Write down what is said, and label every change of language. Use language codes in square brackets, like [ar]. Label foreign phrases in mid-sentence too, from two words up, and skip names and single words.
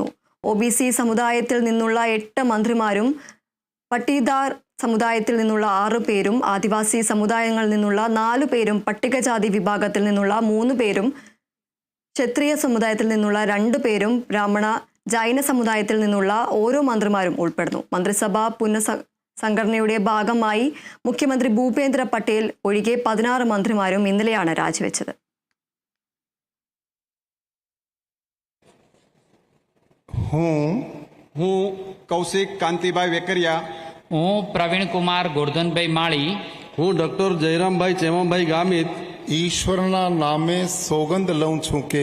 [ml] OBC സമുദായത്തിൽ നിന്നുള്ള 8 മന്ത്രിമാരും പട്ടീദാർ സമുദായത്തിൽ നിന്നുള്ള 6 പേരും ആദിവാസി സമുദായങ്ങളിൽ നിന്നുള്ള 4 പേരും പട്ടികജാതി വിഭാഗത്തിൽ നിന്നുള്ള 3 പേരും ക്ഷത്രിയ സമുദായത്തിൽ നിന്നുള്ള 2 പേരും ബ്രാഹ്മണ ജൈന സമുദായത്തിൽ നിന്നുള്ള ഓരോ മന്ത്രിമാരും ഉൾപ്പെടുന്നു. മന്ത്രിസഭാ പുനഃസംഘടനയുടെ ഭാഗമായി മുഖ്യമന്ത്രി ഭൂപേന്ദ്ര പട്ടേൽ ഒഴികെ 16 മന്ത്രിമാരും ഇന്നലെയാണ് രാജിവെച്ചത്. [gu] હું કૌશિક કાંતિભાઈ વેકરિયા, હું પ્રવીણ કુમાર ગોરધનભાઈ માળી, હું ડોક્ટર જયરામભાઈ ચેમાભાઈ ગામિત ઈશ્વરના નામે સોગંદ લઉં છું કે